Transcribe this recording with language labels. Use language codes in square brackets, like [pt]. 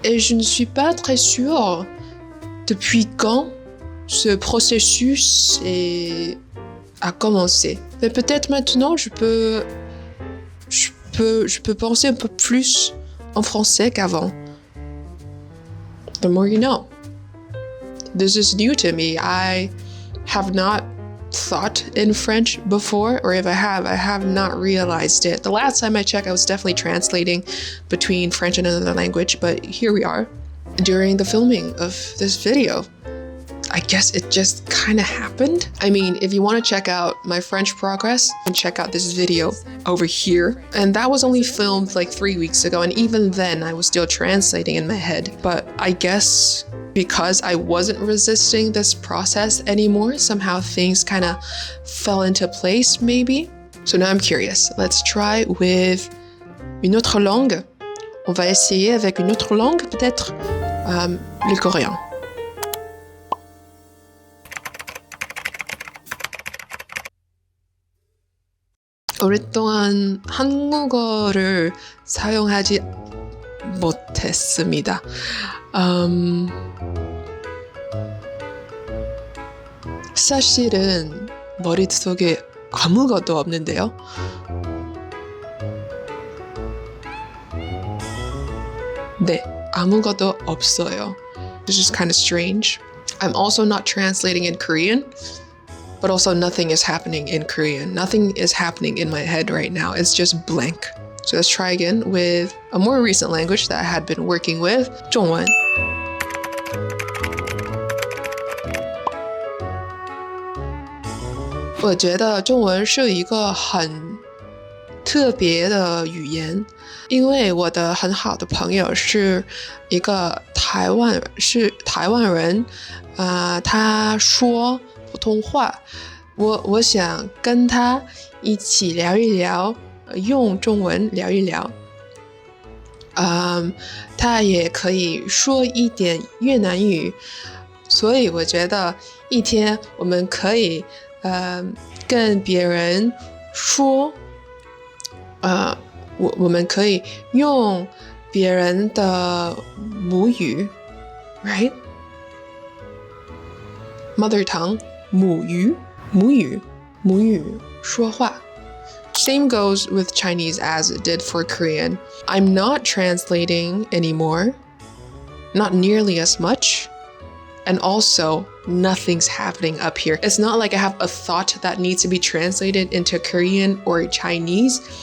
[fr] Et je ne suis pas très sûre depuis quand ce processus a commencé. Mais peut-être maintenant, je peux penser un peu plus en français qu'avant. [en] The more you know. This is new to me. I have not thought in French before, or if I have not realized it. The last time I checked, I was definitely translating between French and another language, but here we are. During the filming of this video, I guess it just kind of happened. I mean, if you want to check out my French progress, you can check out this video over here. And that was only filmed like 3 weeks ago, and even then I was still translating in my head. But I guess because I wasn't resisting this process anymore, somehow things kind of fell into place maybe. So now I'm curious. Let's try with [fr] une autre langue. On va essayer avec une autre langue, peut-être le coréen. [ko] 오랫동안 한국어를 사용하지 못했습니다. 사실은 머릿속에 아무것도 없는데요. 네, 아무것도 없어요. [en] This is kind of strange. I'm also not translating in Korean. But also nothing is happening in Korean. Nothing is happening in my head right now. It's just blank. So let's try again with a more recent language that I had been working with, 中文. I think [zh] 我觉得中文是一个很特别的语言，因为我的很好的朋友是一个台湾人，他说普通话，我想跟他一起聊一聊，用中文聊一聊。他也可以说一点越南语，所以我觉得一天我们可以跟别人说，我们可以用别人的母语 [en] right? Mother tongue, [zh] 母语,母语,母语,说话. [en] Same goes with Chinese as it did for Korean. I'm not translating anymore, not nearly as much. And also, nothing's happening up here. It's not like I have a thought that needs to be translated into Korean or Chinese.